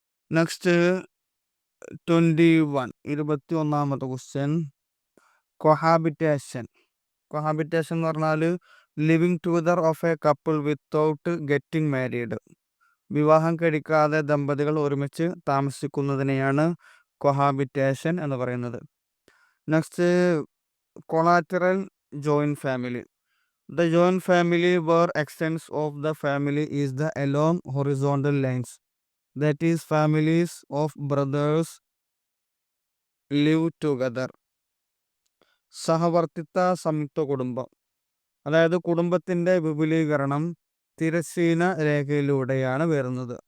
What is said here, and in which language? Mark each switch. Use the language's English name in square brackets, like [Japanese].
[Malayalam] Next 21ാമത്തെ question cohabitation. [English] cohabitation [Malayalam] എന്ന് പറഞ്ഞാൽ [English] Living together of a couple without getting married. [Malayalam] വിവാഹം കഴിക്കാതെ ദമ്പതികൾ ഒരുമിച്ച് താമസിക്കുന്നതിനെയാണ് കൊഹാബിറ്റേഷൻ എന്ന് പറയുന്നത്. Next collateral joint family. [English] The joint family where extents of the family is the along horizontal lines. That is, families of brothers live together. [Malayalam] സഹവർത്തിത്വ സംയുക്ത കുടുംബം, അതായത് കുടുംബത്തിൻ്റെ വിപുലീകരണം തിരശ്ചീന രേഖയിലൂടെയാണ് വരുന്നത്.